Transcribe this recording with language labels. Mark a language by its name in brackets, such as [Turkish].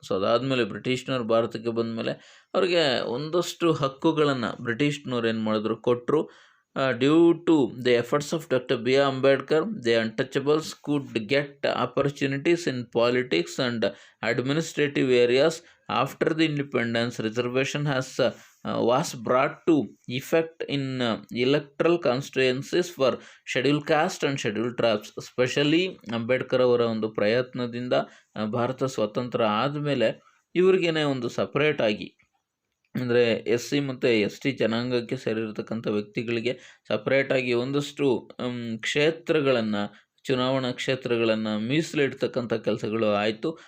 [Kannada] So ಅದಾದಮೇಲೆ ಬ್ರಿಟಿಷ್ನವ್ರು ಭಾರತಕ್ಕೆ ಬಂದ ಮೇಲೆ ಅವ್ರಿಗೆ ಒಂದಷ್ಟು ಹಕ್ಕುಗಳನ್ನು ಬ್ರಿಟಿಷ್ನವ್ರು ಏನು ಮಾಡಿದ್ರು, ಕೊಟ್ಟರು. [English] Due to the efforts of doctor B R Ambedkar, the untouchables could get opportunities in politics and administrative areas. After the independence, reservation was brought to effect in electoral constituencies for scheduled caste and scheduled tribes. [Kannada] Specially Ambedkar ಅವರ ಒಂದು ಪ್ರಯತ್ನದಿಂದ ಭಾರತ ಸ್ವತಂತ್ರ ಆದಮೇಲೆ ಇವ್ರಿಗೇನೆ ಒಂದು ಸಪ್ರೇಟಾಗಿ ಅಂದರೆ SC ಮತ್ತು ST ಜನಾಂಗಕ್ಕೆ ಸೇರಿರತಕ್ಕಂಥ ವ್ಯಕ್ತಿಗಳಿಗೆ ಸಪ್ರೇಟಾಗಿ ಒಂದಷ್ಟು ಕ್ಷೇತ್ರಗಳನ್ನು, ಚುನಾವಣಾ ಕ್ಷೇತ್ರಗಳನ್ನು ಮೀಸಲಿಡ್ತಕ್ಕಂಥ ಕೆಲಸಗಳು ಆಯಿತು.